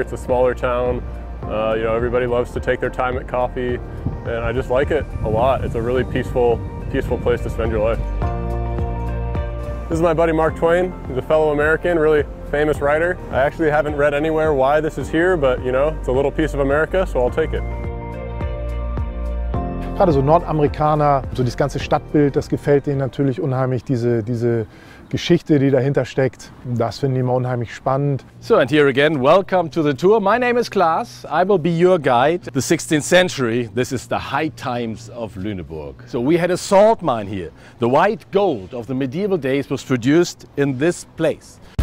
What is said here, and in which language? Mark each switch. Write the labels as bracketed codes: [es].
[en] It's a smaller town. You know, everybody loves to take their time at coffee, and I just like it a lot. It's a really peaceful place to spend your life. This is my buddy Mark Twain. He's a fellow American, really famous writer. I actually haven't read anywhere why this is here, but you know, it's a little piece of America, so I'll take it. [de] Gerade so Nordamerikaner, so das ganze Stadtbild, das gefällt denen natürlich unheimlich, diese Geschichte, die dahinter steckt. Das finden die immer unheimlich spannend. [en] So, and here again, welcome to the tour. My name is Klaas. I will be your guide. The 16th century, this is the high times of Lüneburg. So we had a salt mine here. The white gold of the medieval days was produced in this place.